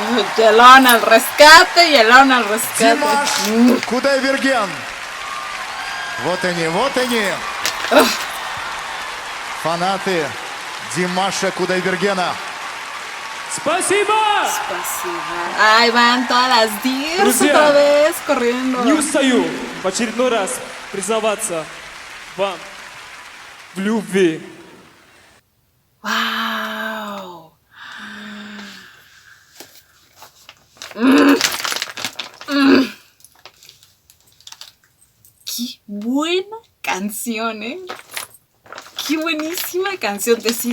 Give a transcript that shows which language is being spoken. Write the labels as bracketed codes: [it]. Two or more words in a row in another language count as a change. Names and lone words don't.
[es] Yelón al rescate, Yelón al rescate. [ru] Димаш Кудайберген. Вот они. Фанаты Димаша Кудайбергена. Спасибо! Спасибо. [es] Ahí van todas las Dears [ru] Друзья, [es] otra vez corriendo. [ru] Не устаю в очередной раз признаваться вам в любви. [es] Wow. Qué buena canción, ¿eh? Qué buenísima canción. Sí.